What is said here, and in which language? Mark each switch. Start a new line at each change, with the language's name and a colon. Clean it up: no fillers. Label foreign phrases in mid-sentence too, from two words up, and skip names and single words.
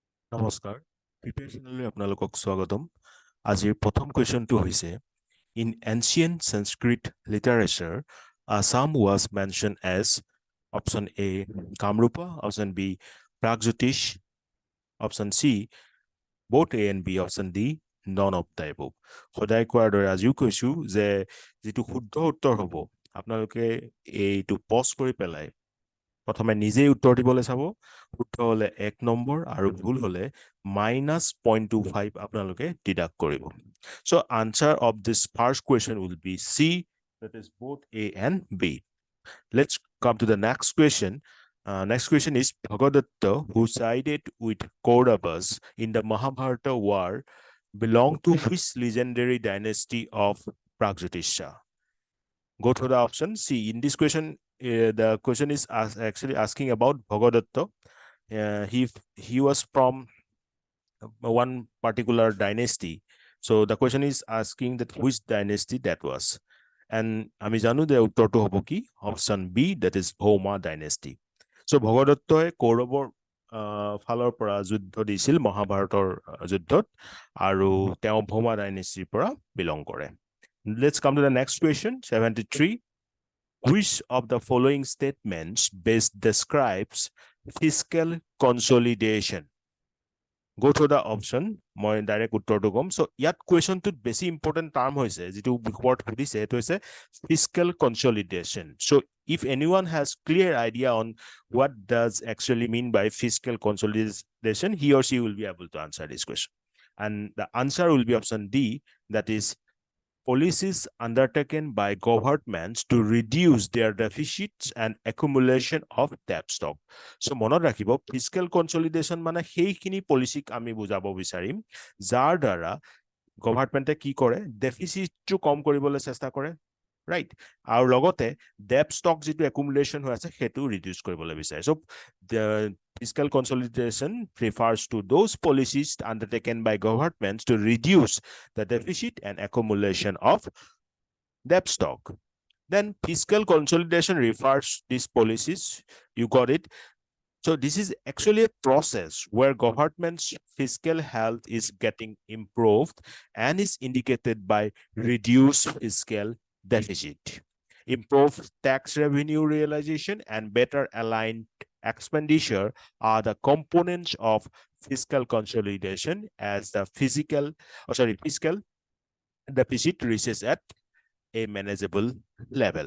Assamese: নমস্কাৰ প্ৰিপেৰেশ্যনলৈ আপোনালোকক স্বাগতম আজিৰ প্ৰথম কুৱেশ্যনটো হৈছে
English: in ancient Sanskrit literature Assam was mentioned as option A
Assamese: কামৰূপা
English: option B
Assamese: প্ৰাগজ্যোতিষ
English: option C both A and B option D none of the above
Assamese: সদায় কোৱাৰ দৰে আজিও কৈছো যে যেটো শুদ্ধ উত্তৰ হ'ব আপোনালোকে এইটো পজ কৰি পেলাই প্ৰথমে নিজেই উত্তৰ দিবলৈ চাব শুদ্ধ হলে 1 নম্বৰ আৰু ভুল হলে
English: -0.25
Assamese: আপোনালোকে ডিডাক্ট কৰিব
English: so answer of this first question will be C that is both A and B let's come to the next question next question is Bhagadatta who sided with Kauravas in the Mahabharata war belong to which legendary dynasty of Pragjyotisha go to the option C in this question the question is actually asking about Bhagadatta he was from one particular dynasty so the question is asking that which dynasty that was and
Assamese: আমি জানো যে উত্তৰটো হ'ব কি
English: option B that is Bhoma dynasty so
Assamese: ভগদত্তই কৌৰৱৰ ফালৰ পৰা যুদ্ধ দিছিল মহাভাৰতৰ যুদ্ধত আৰু তেওঁ ভৌমা ডাইনেষ্টিৰ পৰা বিলং কৰে
English: let's come to the next question 73 which of the following statements best describes fiscal consolidation go to the option
Assamese: মই ডাইৰেক্ট উত্তৰটো কম so ইয়াত কুৱেশ্যনটোত বেছি ইম্পৰ্টেন্ট টাৰ্ম হৈছে যেটো ওপৰত সুধিছে এটো হৈছে
English: fiscal consolidation so if anyone has clear idea on what does actually mean by fiscal consolidation he or she will be able to answer this question and the answer will be option D that is policies undertaken by governments to reduce their deficits and accumulation of debt stock.
Assamese: So মনত ৰাখিব
English: fiscal consolidation
Assamese: মানে সেইখিনি পলিচিক আমি বুজাব বিচাৰিম যাৰ দ্বাৰা গভৰ্ণমেণ্টে কি কৰে ডেফিচিটটো কম কৰিবলৈ চেষ্টা কৰে right আৰু লগতে
English: debt stock
Assamese: যেটো accumulation হৈ আছে হেতু ৰিডিউস কৰিবলৈ বিচাৰে
English: so the fiscal consolidation refers to those policies undertaken by governments to reduce the deficit and accumulation of debt stock then fiscal consolidation refers these policies you got it so this is actually a process where government's fiscal health is getting improved and is indicated by reduced fiscal deficit, improved tax revenue realization, and better aligned expenditure are the components of fiscal consolidation as the fiscal deficit reaches at a manageable level.